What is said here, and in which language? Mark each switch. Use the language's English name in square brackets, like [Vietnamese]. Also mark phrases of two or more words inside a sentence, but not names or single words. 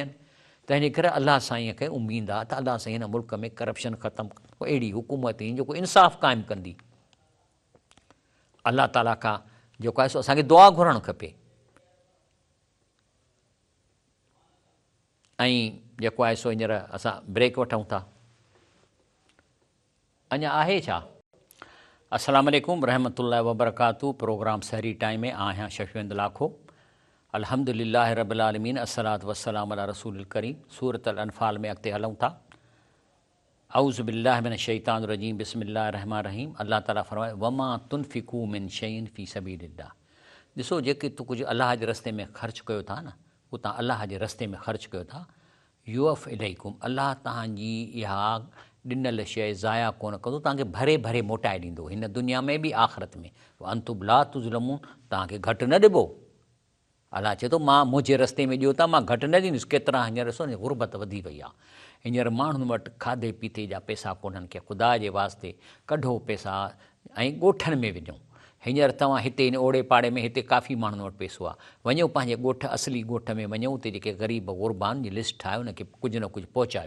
[Sindhi] तंहिंजे करे अलाह साईं खे उमेदु आहे त अलाह साईं हिन मुल्क में करप्शन ख़तमु कंदो, अहिड़ी हुकूमत ईंदी जेको इंसाफ़ क़ाइमु कंदी। अलाह ताला खां जेको आहे सो असांखे दुआ घुरणु खपे। ऐं जेको आहे सो हींअर असां ब्रेक वठूं था। अञा आहे छा? [Arabic] السلام عليكم رحمة الله وبركاته. [Sindhi] प्रोग्राम सहरी टाइम में आहियां शफ़ीउद्दीन लाखो। [Arabic] الحمد لله رب العالمين، الصلاة والسلام على رسوله الكريم. [Sindhi] सूरत अल अनफाल में अॻिते हलूं था। [Arabic] أعوذ بالله من الشيطان الرجيم، بسم الله الرحمن الرحيم. [Sindhi] अल्लाह ताला फरमाए [Arabic] وما تنفقوا من شيء في سبيل الله. [Sindhi] ॾिसो, जेके तूं कुझु अलाह जे रस्ते में ख़र्चु कयो था न, उहो तव्हां अलाह जे रस्ते में ख़र्चु कयो था, [Arabic] يوف إليكم, [Sindhi] अलाह तव्हांजी इहा ॾिनल शइ ज़ाया कोन कंदो, तव्हांखे भरे भरे मोटाए ॾींदो, हिन दुनिया में बि आख़िरत में। [Arabic] وأنتم لا تظلمون, [Sindhi] तव्हांखे घटि न ॾिबो। अलाह चए थो मां मुंहिंजे रस्ते में ॾियो था, मां घटि न ॾींदुसि। केतिरा हींअर ॾिसो न गुरबत वधी वई आहे। हींअर माण्हुनि वटि खाधे पीते जा पैसा कोन्हनि के ख़ुदा जे वास्ते कढो पैसा ऐं ॻोठनि में विझूं। हींअर तव्हां हिते इन ओड़े पाड़े में हिते काफ़ी माण्हुनि वटि पैसो आहे, वञो पंहिंजे ॻोठ, असली ॻोठ में वञो, उते जेके ग़रीब ग़ुरबान जी लिस्ट ठाहियो, उनखे कुझु न कुझु पहुचायो।